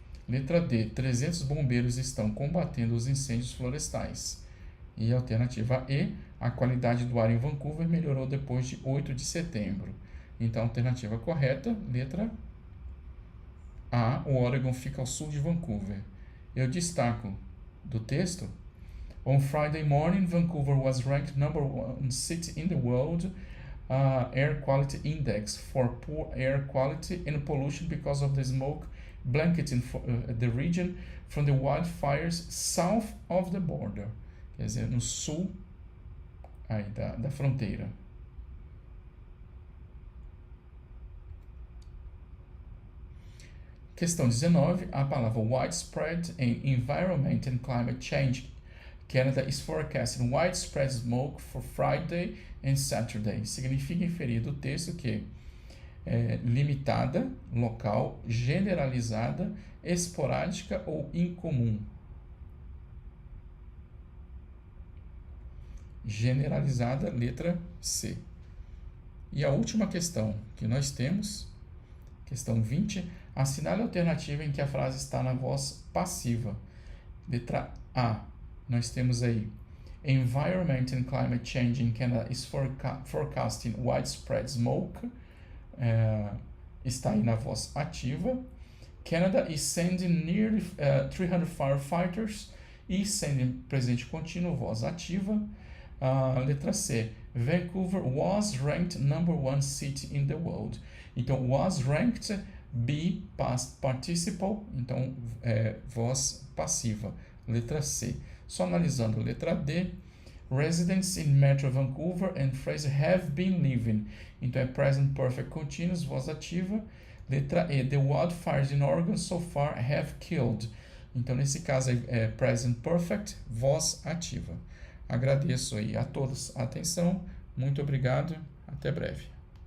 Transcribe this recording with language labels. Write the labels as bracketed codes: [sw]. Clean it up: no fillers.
[pt] Letra D, 300 bombeiros estão combatendo os incêndios florestais. E alternativa E, a qualidade do ar em Vancouver melhorou depois de 8 de setembro. Então, alternativa correta, letra A, o Oregon fica ao sul de Vancouver. Eu destaco do texto: [en] On Friday morning, Vancouver was ranked #1 city in the world Air Quality Index for poor air quality and pollution because of the smoke blanketing the region from the wildfires south of the border. [pt] Quer dizer, no sul aí da fronteira. Questão 19, a palavra widespread in environment and climate change. [en] Canada is forecasting widespread smoke for Friday and Saturday. [pt] Significa inferir do texto que é limitada, local, generalizada, esporádica ou incomum. Generalizada, letra C. E a última questão que nós temos, questão 20, assinale a alternativa em que a frase está na voz passiva. Letra A, nós temos aí: [en] Environment and climate change in Canada is forecasting widespread smoke. [pt] Está aí na voz ativa. [en] Canada is sending nearly 300 firefighters. [pt] E sending presente contínuo, voz ativa. Letra C, [en] Vancouver was ranked #1 city in the world. [pt] Então, was ranked, be past participle, então voz passiva. Letra C. Só analisando letra D, [en] residents in Metro Vancouver and Fraser have been living. [pt] Então, é present perfect continuous, voz ativa. [en] Letra E, the wildfires in Oregon so far have killed. [pt] Então, nesse caso é present perfect, voz ativa. Agradeço aí a todos a atenção. Muito obrigado. Até breve.